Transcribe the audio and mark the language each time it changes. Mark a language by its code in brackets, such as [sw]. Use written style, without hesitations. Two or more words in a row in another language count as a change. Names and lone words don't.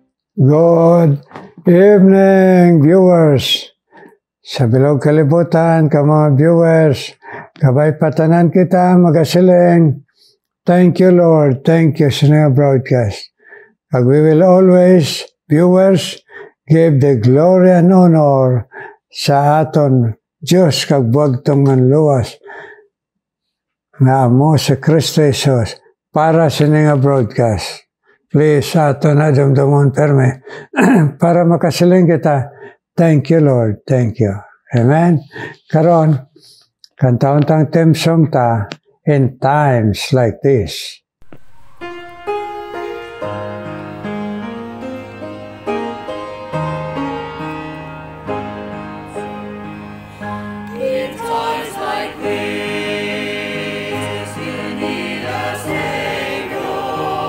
[en] Good evening, viewers. [hil] Sa bilog kalibutan, ka mga viewers, kabay patanan kita, magasiling. [en] Thank you, Lord. Thank you sa nga broadcast. And we will always, viewers, give the glory and honor [hil] sa aton Diyos kag buwag tong manluwas nga amo sa Kristo Jesus para sa nga broadcast. Please, ato na dumdumon perme para makasiling kita. [en] Thank you, Lord. Thank you. [hil] Amen. Karon, kantaon-tang [en] theme song [hil] ta, [en] in times like this. In times like this, you need a Savior.